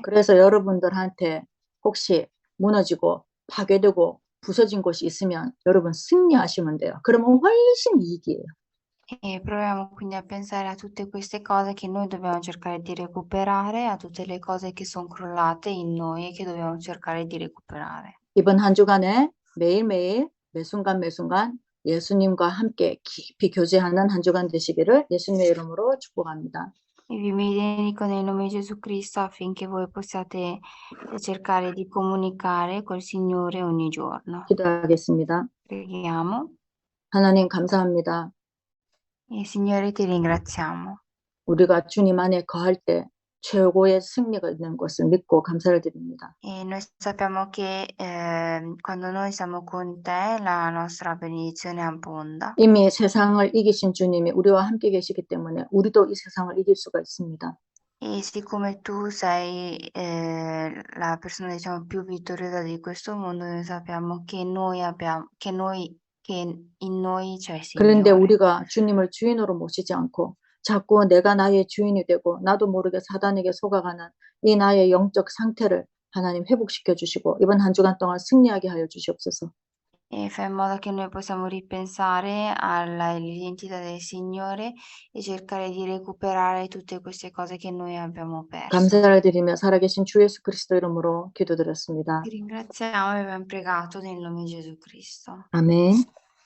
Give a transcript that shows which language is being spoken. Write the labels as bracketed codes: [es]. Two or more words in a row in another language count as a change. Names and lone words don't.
[ko] 그래서 여러분들한테 혹시 무너지고 파괴되고 부서진 곳이 있으면 여러분 승리하시면 돼요. 그러면 훨씬 이익이에요. [it] E proviamo quindi a pensare a tutte queste cose che noi dobbiamo cercare di recuperare, a tutte le cose che sono crollate in noi e che dobbiamo cercare di recuperare. [ko] 이번 한 주간에 매일매일 매순간 매순간 예수님과 함께 깊이 교제하는 한 주간 되시기를 예수님의 이름으로 축복합니다. [it] E vi benedico nel nome di Gesù Cristo affinché voi possiate cercare di comunicare col Signore ogni giorno. [ko] 기도하겠습니다. [it] Preghiamo. [ko] 하나님 감사합니다. [it] E Signore, ti ringraziamo. [ko] 우리가 주님 안에 거할 때 최고의 승리가 있는 것을 믿고 감사를 드립니다. [it] E noi sappiamo che quando noi siamo con te, la nostra benedizione abbonda. [ko] 이미 세상을 이기신 주님이 우리와 함께 계시기 때문에 우리도 이 세상을 이길 수가 있습니다. [it] E siccome tu sei la persona, diciamo, più vittoriosa di questo mondo, noi sappiamo che che in noi c'è il [ko] 그런데 [it] Signore. [ko] 우리가 주님을 주인으로 모시지 않고 자꾸 내가 나의 주인이 되고 나도 모르게 사단에게 속아가는 이 나의 영적 상태를 하나님 회복시켜 주시고 이번 한 주간 동안 승리하게 하여 주시옵소서. [it] E fa in modo che noi possiamo ripensare all'identità del Signore e cercare di recuperare tutte queste cose che noi abbiamo perso. [ko] 감사를 드리며 살아계신 주 예수 그리스도 이름으로 기도드렸습니다. [it] Ti ringraziamo e abbiamo pregato nel nome di Gesù Cristo. [ko] 아멘.